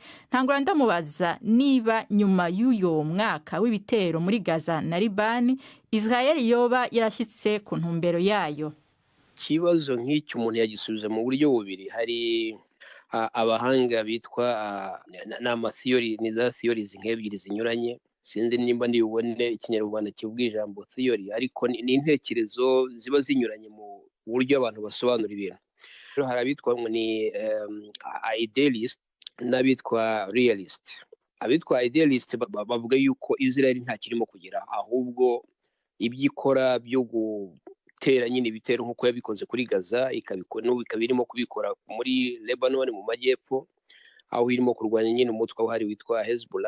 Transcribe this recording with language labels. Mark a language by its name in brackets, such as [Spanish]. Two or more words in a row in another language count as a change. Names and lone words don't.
[Rundi] Ntangura ndamubaza niba nyuma y'uyo mwaka w'ibitero muri Gaza na Libani, Israel yoba yarashitse ku ntumbero yayo. Kibazo nk'icyo umuntu yagisubiza mu buryo bubiri. Hari abahanga bitwa ni za theories nk'ebyiri zinyuranye. Sinzi nimba ndibone ikinyarwanda kivuga ijambo theory, ariko ni intekerezo ziba zinyuranye mu buryo abantu basobanura ibintu. Rero harabitwa ngo ni idealist n'abitwa realist. Abitwa idealist bavuga yuko Israel nta kirimo kugira, ahubwo ibyikora byo gutera nyine ibitero nk'uko yabikoze kuri Gaza, ikabikora irimo kubikora muri Lebanon mu majyepfo, aho irimo kurwanya nyine umutwe wahari witwa Hezbollah.